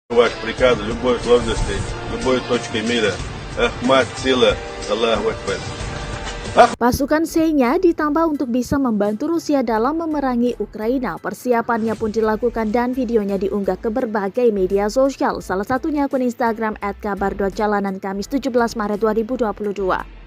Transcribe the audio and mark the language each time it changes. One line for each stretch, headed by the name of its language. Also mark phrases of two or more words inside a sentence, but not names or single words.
Russian: Ваш приказ любой сложности, любой точкой мира. Ахмад Сила,
Arabic: الله أكبر.
Indonesian: Pasukan Xenia ditambah untuk bisa membantu Rusia dalam memerangi Ukraina. Persiapannya pun dilakukan dan videonya diunggah ke berbagai media sosial. Salah satunya akun Instagram @kabar.jalanan Kamis 17 Maret 2022.